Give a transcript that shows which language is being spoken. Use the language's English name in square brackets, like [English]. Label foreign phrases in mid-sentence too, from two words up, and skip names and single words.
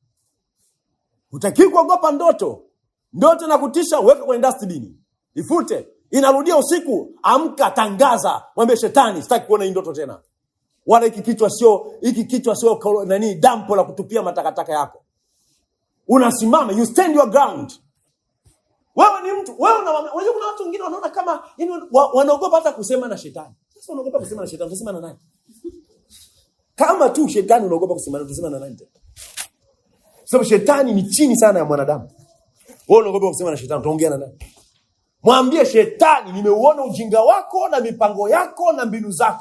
[Swahili] Hutaki kuogopa ndoto na kutisha, weka kwenye dustbin. Ifute, inarudia usiku, amka, tangaza, mwambie shetani sitaki kuona hii ndoto tena. Wala hiki kichwa sio dampo la kutupia matakataka yako. Unasimama, [English] you stand your ground. [Swahili] Wewe ni mtu, unajua kuna watu wengine wanaona kama wanaogopa hata kusema na shetani. Sasa unaogopa kusema na shetani, utasema na nani? Kama tu shetani unaogopa kusema na nani? Sababu shetani ni chini sana ya mwanadamu. Wewe unaogopa kusema na shetani, utaongea na nani? Mwambie shetani, nimeuona ujinga wako na mipango yako na mbinu zako.